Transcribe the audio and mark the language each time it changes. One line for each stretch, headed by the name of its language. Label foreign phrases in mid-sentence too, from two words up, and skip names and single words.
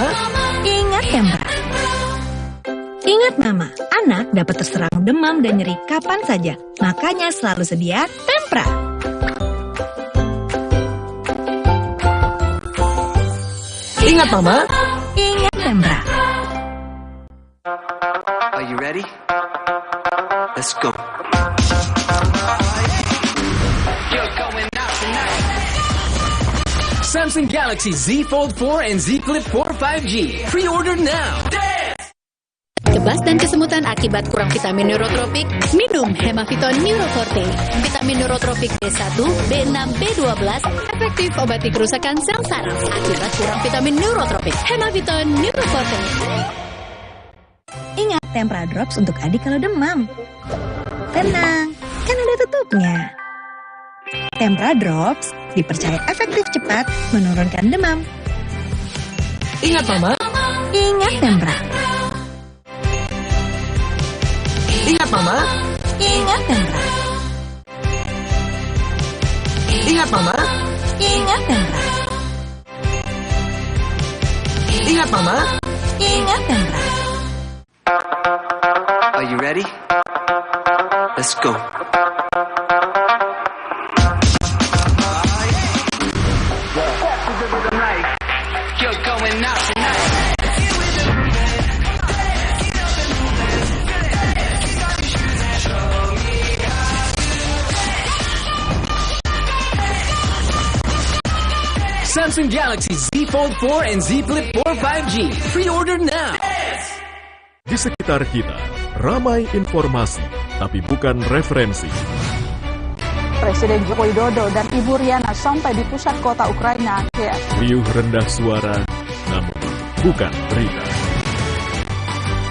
Indonesian: Ingat Tempra. Ingat Mama, anak dapat terserang demam dan nyeri kapan saja. Makanya selalu sedia Tempra. Ingat Mama. Ingat Tempra.
English: Are you ready? Let's go. Samsung Galaxy Z Fold 4 and Z Flip 4 5G. Pre-order now.
Indonesian: Kebas dan kesemutan akibat kurang vitamin neurotropik? Minum Hemaviton Neuroforte. Vitamin neurotropik B1, B6, B12 efektif obati kerusakan sel saraf akibat kurang vitamin neurotropik. Hemaviton Neuroforte. Ingat Tempra Drops untuk adik kalau demam. Tenang, kan ada tutupnya. Tempra Drops dipercaya efektif cepat menurunkan demam. Ingat Mama. Ingat Tempra. Ingat Mama. Ingat Tempra. Ingat Mama. Ingat Tempra. Ingat Mama. Ingat Tempra.
English: Are you ready? Let's go. You're going out tonight. Samsung Galaxy Z Fold 4 and Z Flip 4 5G. Pre-order now.
Indonesian: Di sekitar kita, ramai informasi, tapi bukan referensi. Presiden Joko Widodo dan Ibu Riana sampai di pusat kota Ukraina, Kiev. Riuh rendah suara, namun bukan berita.